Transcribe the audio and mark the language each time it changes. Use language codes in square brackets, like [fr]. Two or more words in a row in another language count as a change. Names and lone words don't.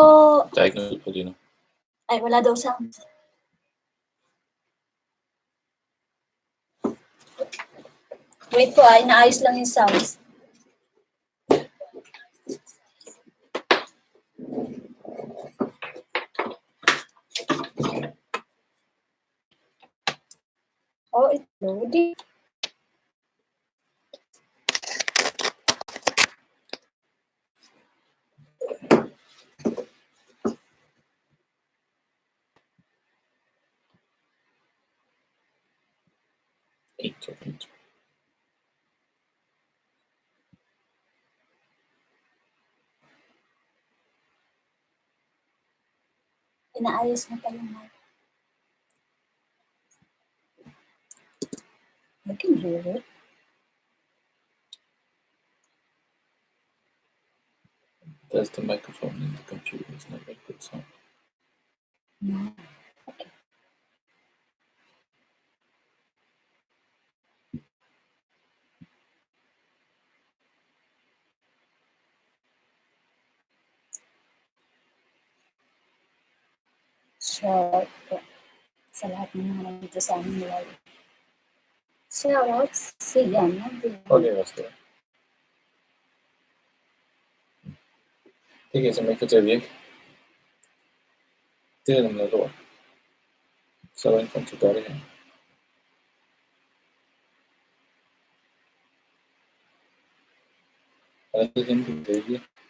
[da] Der er ikke noget på lige nu. [tl] Ay, wala daw sound. Wait po, inaayos lang yung sounds. [en] Oh, it's loading. [da] Ikke. [tl] Inaayos na pa yung mic. [en] I can hear it. There's the microphone in the computer. It's not very good sound. No. Okay. Shout out [tl] sa lahat ng mga nandito sa aming live. [en] Shout out [tl] sa yan. [da] Okay, også det. Det kan jeg simpelthen ikke få til at virke. Det er noget lort. Så er der en grund til at gøre det her. Er der ikke henne, du kan vælge?